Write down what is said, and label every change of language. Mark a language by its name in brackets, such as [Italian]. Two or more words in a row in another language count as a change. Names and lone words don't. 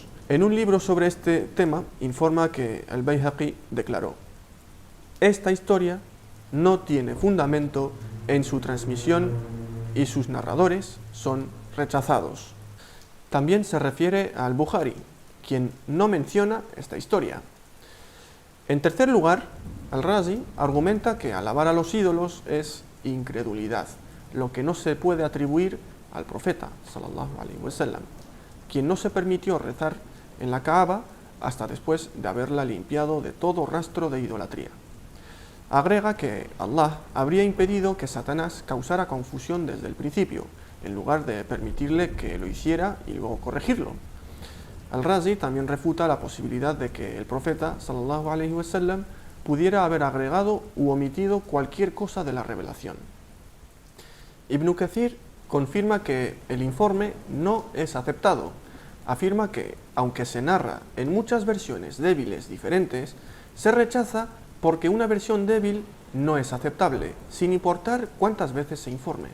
[Spanish] En un libro sobre este tema informa que Al-Bayhaqi declaró: esta historia no tiene fundamento en su transmisión y sus narradores son rechazados. También se refiere a Al-Bukhari, quien no menciona esta historia. En tercer lugar, Al-Razi argumenta que alabar a los ídolos es incredulidad, lo que no se puede atribuir al profeta [Arabic] صلى الله عليه وسلم, [Spanish] quien no se permitió rezar en la Kaaba hasta después de haberla limpiado de todo rastro de idolatría. Agrega que Allah habría impedido que Satanás causara confusión desde el principio, en lugar de permitirle que lo hiciera y luego corregirlo. Al-Razi también refuta la posibilidad de que el profeta [Arabic] صلى الله عليه وسلم [Spanish] pudiera haber agregado u omitido cualquier cosa de la revelación. Ibn Kathir confirma que el informe no es aceptado. Afirma que, aunque se narra en muchas versiones débiles diferentes, se rechaza porque una versión débil no es aceptable, sin importar cuántas veces se informe.